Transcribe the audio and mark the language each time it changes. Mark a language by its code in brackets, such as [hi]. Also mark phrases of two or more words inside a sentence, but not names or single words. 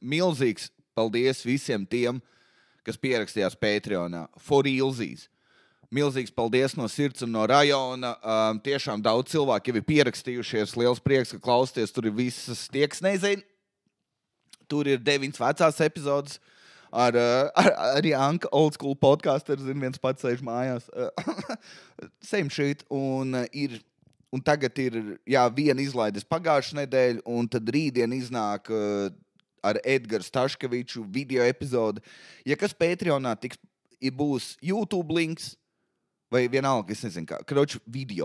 [lv] Milzīgs paldies visiem tiem, kas pierakstījās Patreonā. [en] For realsies. [lv] Milzīgs paldies no sirds un no rajona. Tiešām daudz cilvēku jau ir pierakstījušies. Liels prieks, ka klausties. Tur ir visas tieks, nezinu. Tur ir 9 vecās epizodes. Arī Anka [en] old school podcaster, [lv] zin, viens pats sēž mājās. [en] Same shit. [lv] Un ir un tagad ir, viena izlaides pagājušā nedēļa, un tad rītdien iznāk ar Edgars Staškeviču video epizode. Ja kas Patreonā būs YouTube links, vai vienalga, es nezinu kā, video.